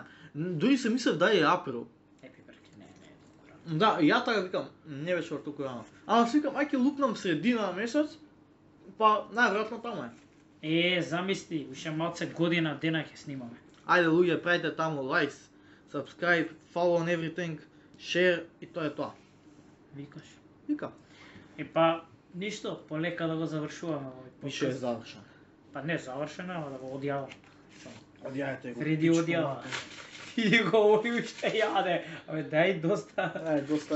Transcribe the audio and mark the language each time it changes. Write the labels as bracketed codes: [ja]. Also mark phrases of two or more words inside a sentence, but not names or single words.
[mk] Дури се мислев да е април. Пиперки, не е толку рано. Да, ја така викам, не беше толку рано. Ама си викам, ај ќе лупнам средина на месец, па најверојатно таму е. Замисли, уште малце година дена ќе снимаме. Ајде луѓе, правите таму [en] likes, subscribe, follow on everything, [mk] share и тоа е тоа. Викаш. Вика. Па ништо, полека да го завршуваме овој подкаст. Више е завршен. Па не завршено, ама да го одјавам. Одјајте го. Фреди одјава. И го овој уште јаде. Абе дај доста. Ај, доста